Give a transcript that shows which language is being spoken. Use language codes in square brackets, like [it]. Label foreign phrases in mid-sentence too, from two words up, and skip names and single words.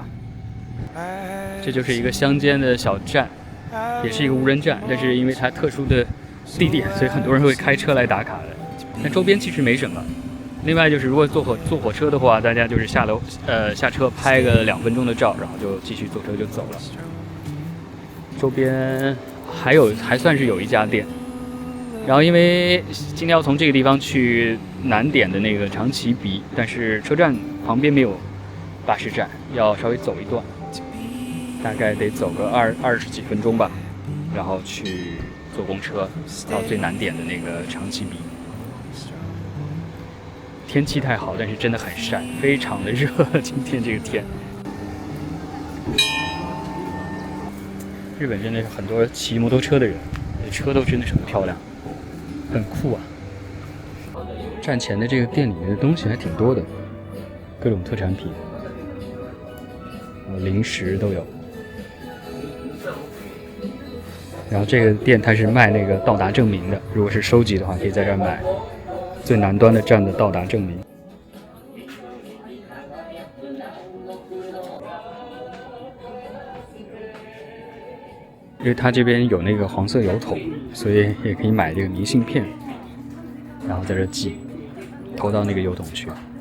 [zh] 這就是一個鄉間的小站，也是一個無人站，但是因為它特殊的地點，所以很多人會開車來打卡的。但周邊其實沒什麼， 另外就是如果坐火車的话，大家就是下车拍个2分鐘的照，然後就繼續坐車就走了。周邊還算是有一家店，然後因為今天要從這個地方去南點的那個長崎鼻，但是車站旁邊沒有巴士站，要稍微走一段，大概得走個20幾分鐘吧，然後去坐公車到最南點的那個長崎鼻。天氣太好，但是真的很曬，非常的熱。今天這個天，日本真的是很多騎摩托車的人，車都真的是很漂亮，很酷啊。站前的這個店裡面的東西還挺多的，各種特產品，零食都有。然後這個店它是賣那個到達證明的，如果是收集的話，可以在這兒買最南端的站的到達證明。因為它這邊有那個黃色郵筒，所以也可以買這個明信片，然後在這寄，投到那個郵筒去。